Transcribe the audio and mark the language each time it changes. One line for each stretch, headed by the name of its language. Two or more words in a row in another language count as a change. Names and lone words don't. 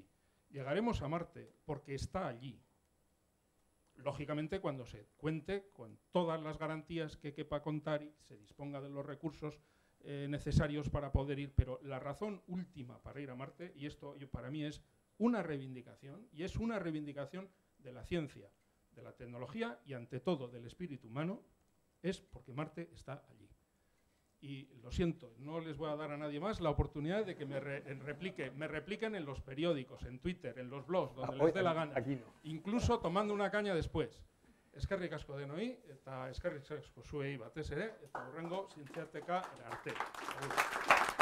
Spanish: Llegaremos a Marte porque está allí. Lógicamente, cuando se cuente con todas las garantías que quepa contar y se disponga de los recursos necesarios para poder ir, pero la razón última para ir a Marte, y esto para mí es una reivindicación, y es una reivindicación de la ciencia, de la tecnología y ante todo del espíritu humano, es porque Marte está allí. Y lo siento, no les voy a dar a nadie más la oportunidad de que me repliquen en los periódicos, en Twitter, en los blogs, donde les dé la gana, aquí no. Incluso tomando una caña después.
Basque: Eskerrik asko denoi, eta eskerrik asko zuei batez ere, eta hurrengo zientziarteka arte.